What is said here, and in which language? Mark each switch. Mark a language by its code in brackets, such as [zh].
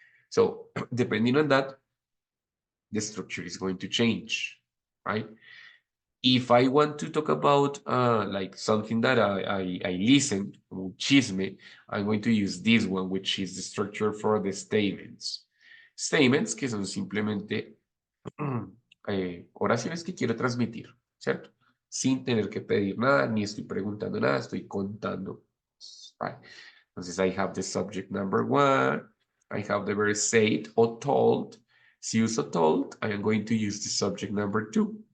[en] So, depending on that, the structure is going to change, right? If I want to talk about like something that I listen, chisme, I'm going to use this one, which is the structure for the statements. [es] Statements que son simplemente oraciones que quiero transmitir, ¿cierto? Sin tener que pedir nada, ni estoy preguntando nada, estoy contando. [en] Right? Entonces, I have the subject number 1, I have the verb said or told. [es] Si uso [en] told, I am going to use the subject number 2.